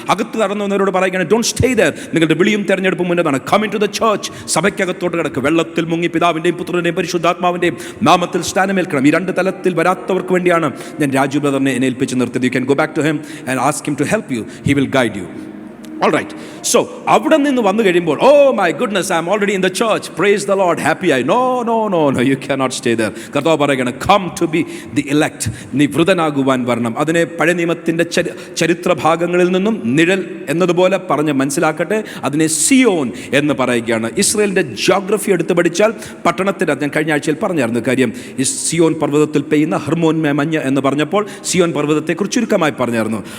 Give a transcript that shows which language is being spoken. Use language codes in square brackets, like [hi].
[ml] അകത്ത് കടന്നവരോട് പറയുകയാണ്, [en] Don't stay there. [ml] നിങ്ങളുടെ വിളിയും തെരഞ്ഞെടുപ്പും മുന്നതാണ്. [en] Come in to the church. [ml] സഭയ്ക്കകത്തോട്ട് കിടക്ക്. വെള്ളത്തിൽ മുങ്ങി പിതാവിൻ്റെയും പുത്രൻ്റെയും പരിശുദ്ധാത്മാവിൻ്റെയും നാമത്തിൽ സ്ഥാനമേൽക്കണം. ഈ രണ്ട് തലത്തിൽ വരാത്തവർക്ക് വേണ്ടിയാണ് ഞാൻ രാജു ബ്രദറിനെ എന്നെ ഏൽപ്പിച്ച് നിർത്തിയത്. [en] You can go back to him and ask him to help you. He will guide you. All right. So, [ml] അവിടെ നിന്ന് വന്നു കഴിയുമ്പോൾ, [en] oh my goodness, I am already in the church. Praise the Lord. Happy I. No. You cannot stay there. [ml] കർത്താവ് പറയുകയാണ്, [en] come to be the elect. [ml] നീ വൃതനാകുവാൻ വരണം. അതിനെ പഴയ നിയമത്തിൻ്റെ ചരിത്ര ഭാഗങ്ങളിൽ നിന്നും നിഴൽ എന്നതുപോലെ പറഞ്ഞ് മനസ്സിലാക്കട്ടെ. അതിനെ സിയോൻ എന്ന് പറയുകയാണ്. ഇസ്രയേലിൻ്റെ ജിയോഗ്രഫി എടുത്ത് പഠിച്ചാൽ പട്ടണത്തിൻ്റെ, ഞാൻ കഴിഞ്ഞ ആഴ്ചയിൽ പറഞ്ഞായിരുന്നു കാര്യം, ഈ സിയോൻ പർവ്വതത്തിൽ പെയ്യുന്ന ഹർമോൻ മഞ്ഞ് എന്ന് പറഞ്ഞപ്പോൾ സിയോൻ പർവ്വതത്തെക്കുറിച്ച് ചുരുക്കമായി പറഞ്ഞായിരുന്നു.